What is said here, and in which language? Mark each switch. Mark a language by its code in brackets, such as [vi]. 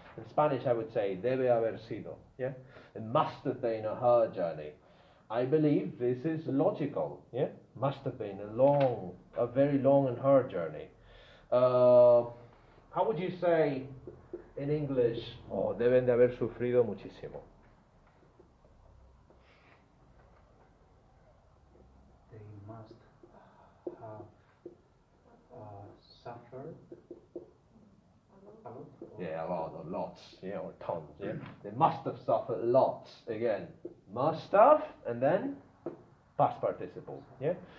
[en] In Spanish, I would say [es] debe haber sido. [en] Yeah, it must have been a her journey. I believe this is logical. Yeah, must have been a very long and hard journey. How would you say in English? [es] Oh, deben de haber sufrido muchísimo. [en] They must have suffered a lot. Yeah, a lot, or lots, yeah, or tons, yeah. They must have suffered lots. Again, must have, and then past participle, yeah.